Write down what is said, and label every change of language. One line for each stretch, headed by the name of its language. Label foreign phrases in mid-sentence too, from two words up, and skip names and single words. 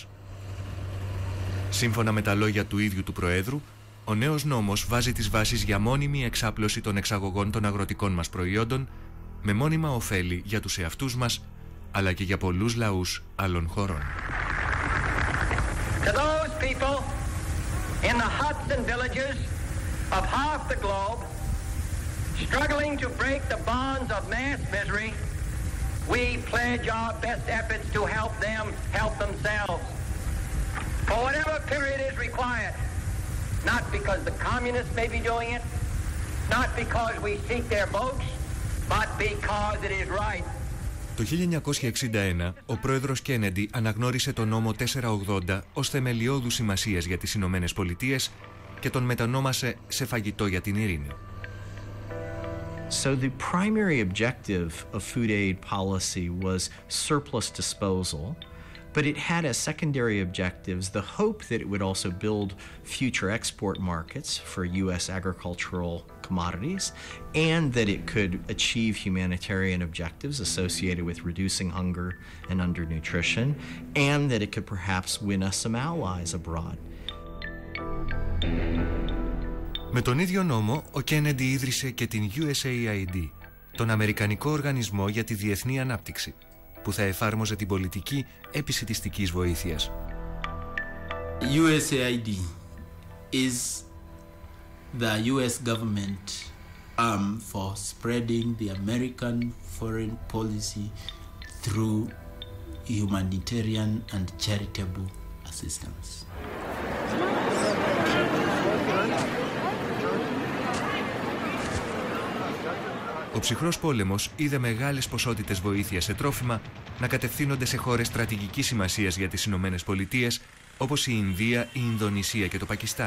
Greek: Σύμφωνα με τα λόγια του ίδιου του Προέδρου, ο νέος νόμος βάζει τις βάσεις για μόνιμη εξάπλωση των εξαγωγών των αγροτικών μας προϊόντων, με μόνιμα ωφέλη για τους εαυτούς μας, αλλά και για πολλούς λαούς άλλων χωρών.
English: To those people in the huts and villages of half the globe, struggling to break the bonds of mass misery, we pledge our best efforts to help them help themselves. For whatever period is required, not because the communists may be doing it, not because we seek their votes, but because it is right.
Greek: Το 1961, ο πρόεδρος Κέννεντι αναγνώρισε τον νόμο 480 ως θεμελιώδους σημασίας για τις Ηνωμένες Πολιτείες και τον μετανόμασε σε φαγητό για την ειρήνη.
English: So the primary objective of food aid policy was surplus disposal, but it had as secondary objectives the hope that it would also build future export markets for U.S. agricultural commodities, and that it could achieve humanitarian objectives associated with reducing hunger and undernutrition, and that it could perhaps win us some allies abroad.
Greek: Με τον ίδιο νόμο, ο Κέννεντι ίδρυσε και την USAID, τον Αμερικανικό Οργανισμό για τη Διεθνή Ανάπτυξη, που θα εφάρμοζε την πολιτική επισιτιστικής βοήθειας.
English: USAID is the US government arm for spreading the American foreign policy through humanitarian and charitable assistance.
Greek: Ο ψυχρός πόλεμος είδε μεγάλες ποσότητες βοήθειας σε τρόφιμα να κατευθύνονται σε χώρες στρατηγικής σημασίας για τις Ηνωμένες Πολιτείες, όπως η Ινδία, η Ινδονησία και το Πακιστάν.